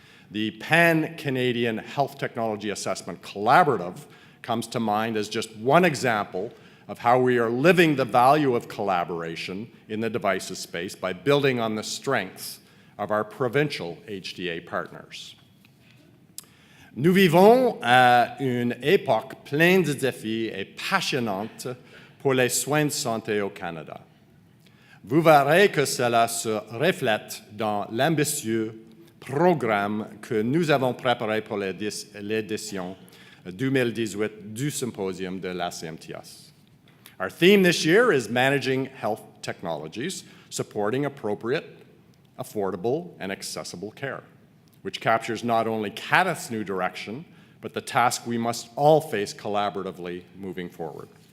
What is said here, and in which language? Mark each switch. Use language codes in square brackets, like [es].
[en] The Pan-Canadian Health Technology Assessment Collaborative comes to mind as just one example of how we are living the value of collaboration in the devices space by building on the strengths of our provincial HTA partners. [fr] Nous vivons à une époque pleine de défis et passionnante pour les soins de santé au Canada. Vous verrez que cela se reflète dans l'ambitieux programme que nous avons préparé pour l'édition 2018 du Symposium de la CMTS. [en] Our theme this year is Managing Health Technologies, Supporting Appropriate, Affordable, and Accessible Care, which captures not only CADTH's new direction, but the task we must all face collaboratively moving forward.